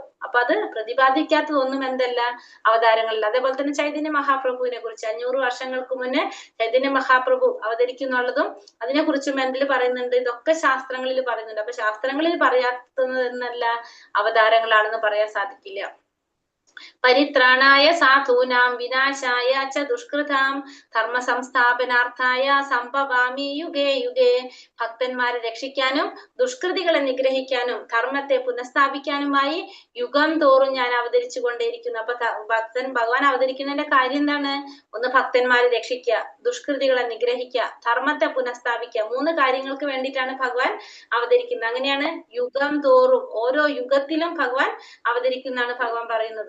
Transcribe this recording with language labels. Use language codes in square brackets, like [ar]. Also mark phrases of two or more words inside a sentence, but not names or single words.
[ml] അപ്പൊ അത് പ്രതിപാദിക്കാത്തതൊന്നും എന്തല്ല, അവതാരങ്ങളിൽ. അതേപോലെ തന്നെ ചൈതന്യ മഹാപ്രഭുവിനെ കുറിച്ച് 500 വർഷങ്ങൾക്ക് മുന്നേ ചൈതന്യ മഹാപ്രഭു അവതരിക്കുന്നുള്ളതും അതിനെ കുറിച്ചും എന്തിൽ പറയുന്നുണ്ട്, ഇതൊക്കെ ശാസ്ത്രങ്ങളിൽ പറയുന്നുണ്ട്. അപ്പൊ ശാസ്ത്രങ്ങളിൽ പറയാത്തതെന്നല്ല അവതാരങ്ങളാണെന്ന് പറയാൻ സാധിക്കില്ല. [sa] പരിത്രാണായ സാധൂനാം വിനാശായ ച ദുഷ്കൃതാം ധർമ്മ സംസ്ഥാപനാർത്ഥായ സംഭവാമി യുഗേ യുഗേ. [ml] ഭക്തന്മാരെ രക്ഷിക്കാനും ദുഷ്കൃതികളെ നിഗ്രഹിക്കാനും ധർമ്മത്തെ പുനഃസ്ഥാപിക്കാനുമായി യുഗം തോറും ഞാൻ അവതരിച്ചു കൊണ്ടേയിരിക്കുന്നു. അപ്പൊ ഭഗവാൻ അവതരിക്കുന്നതിന്റെ കാര്യം എന്താണ്? ഒന്ന് ഭക്തന്മാരെ രക്ഷിക്കുക, ദുഷ്കൃതികളെ നിഗ്രഹിക്കുക, ധർമ്മത്തെ പുനഃസ്ഥാപിക്കുക. 3 കാര്യങ്ങൾക്ക് വേണ്ടിയിട്ടാണ് ഭഗവാൻ അവതരിക്കുന്നത്. അങ്ങനെയാണ് യുഗം തോറും, ഓരോ യുഗത്തിലും ഭഗവാൻ അവതരിക്കുന്നതാണ് ഭഗവാൻ പറയുന്നത്.